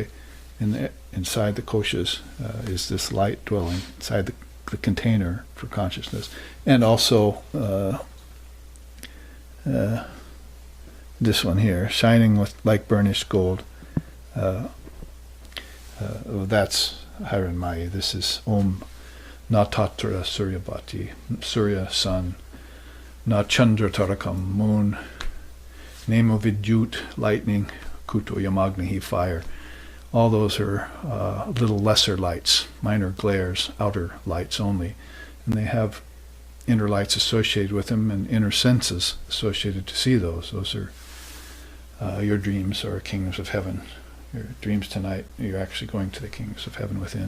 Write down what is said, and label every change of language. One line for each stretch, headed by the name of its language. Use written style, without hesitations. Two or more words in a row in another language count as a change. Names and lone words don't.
English: Inside the koshas is this light dwelling inside the container for consciousness. And also this one here, shining with like burnished gold. That's Haran Maya. This is
Sanskrit: ॐ न तत्र सूर्यभाति सूर्य, sun, न चन्द्र तारकम्, moon, नेमो विद्युत्, lightning, कुतो यमग्निः,
English: fire. All those are little lesser lights, minor glares, outer lights only. And they have inner lights associated with them and inner senses associated to see those. Those are your dreams or kingdoms of heaven. Your dreams tonight, you're actually going to the kingdoms of heaven within.